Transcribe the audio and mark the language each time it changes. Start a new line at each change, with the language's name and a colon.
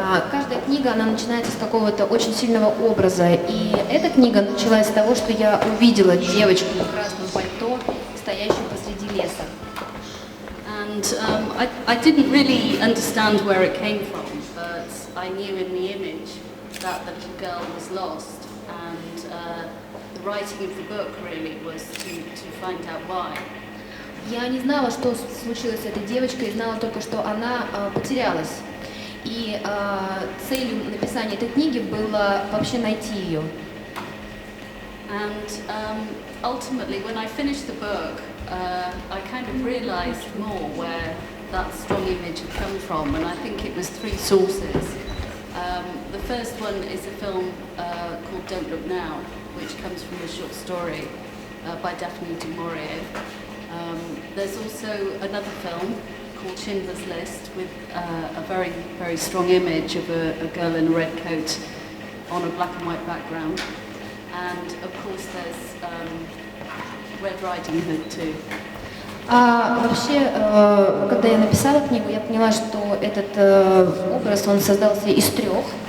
Russian: Каждая книга, она начинается с какого-то очень сильного образа, и эта книга началась с того, что я увидела девочку в красном пальто, стоящую посреди леса.
English: And I didn't really understand where it came from, but I knew in the image that the little girl was lost, and the writing of the book really was to find out why.
Russian: Я не знала, что случилось с этой девочкой, знала только, что она потерялась. И целью написания этой книги было вообще найти ее.
English: And ultimately, when I finished the book, I kind of realised more where that strong image had come from, and I think it was three sources. The first one is a film called Don't Look Now, which comes from a short story by Daphne du Maurier. There's also another film called Schindler's List with a very, very strong image of a girl in a red coat on a black and white background. And of course there's Red Riding Hood too.
Russian: Вообще, когда я написала книгу, я поняла, что этот образ, он создался из трех.